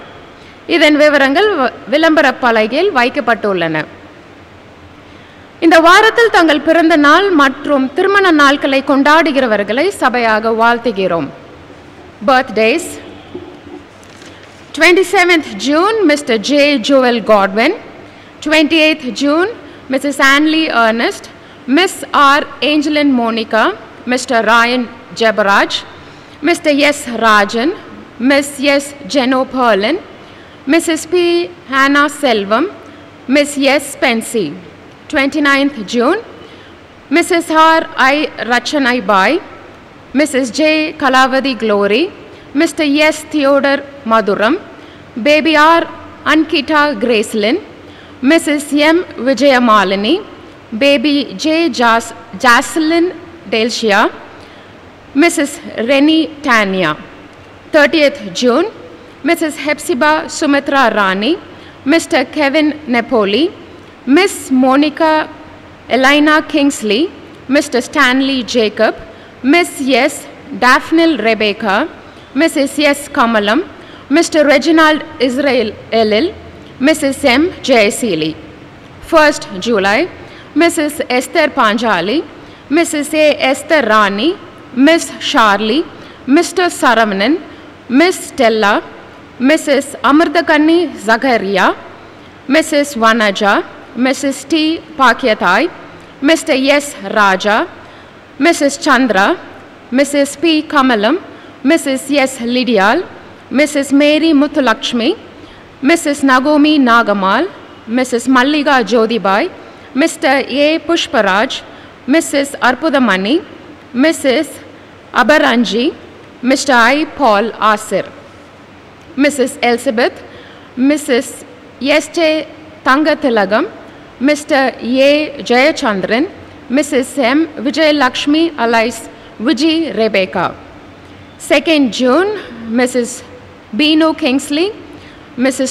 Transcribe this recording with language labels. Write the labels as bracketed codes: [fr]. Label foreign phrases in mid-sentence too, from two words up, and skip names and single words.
[ta] இதன் விவரங்கள் விளம்பர பலகையில் வைக்கப்பட்டுள்ளன. இந்த வாரத்தில் தங்கள் பிறந்த நாள் மற்றும் திருமண நாட்களை கொண்டாடுகிறவர்களை சபையாக வாழ்த்துகிறோம். [en] பர்த்டேஸ்: 27th June Mr. J. Joel Godwin, 28th June Mrs. Anley Ernest, Miss R. Angeline Monica, Mr. Ryan Jebaraj, Mr. S. Rajan, Miss S. Jeno Perlin, Mrs. P. Hannah Selvam, Miss S. Spency. 29th June Mrs. R. I. Rachanai Bai, Mrs. J. Kalavadi Glory, Mr. S. Theodore Maduram, Baby R. Ankita Gracelyn, Mrs. M. Vijayamalini, Baby J. Jacelyn Delcia, Mrs. Reni Tanya. 30th June Mrs. Hepzibah Sumitra Rani, Mr. Kevin Nepoli, Miss Monica Elena Kingsley, Mr. Stanley Jacob, Miss S. Daphne Rebecca, Mrs. S. Kamalam, Mr. Reginald Israel Elil, Mrs. M. Jayasili. 1st July Mrs. Esther Panjali, Mrs. A. Esther Rani, Miss Charlie, Mr. Saravanan, Miss Stella, Mrs. Amardakani Zakaria, Mrs. Vanaja, Mrs. T. Pakyathai, Mr. S. Raja, Mrs. Chandra, Mrs. P. Kamalam, Mrs. S. Lidial, Mrs. Mary Muthulakshmi, Mrs. Nagomi Nagamal, Mrs. Malliga Jodhibai, Mr. A. Pushparaj, Mrs. Arpudamani, Mrs. Abaranji, Mr. I. Paul Asir, Mrs. Elizabeth, Mrs. S.J. Tangatilagam, Mr. A. Jayachandran, Mrs. M. Vijay Lakshmi alias Vijay Rebecca. 2nd June, Mrs. Binu Kingsley, Mrs.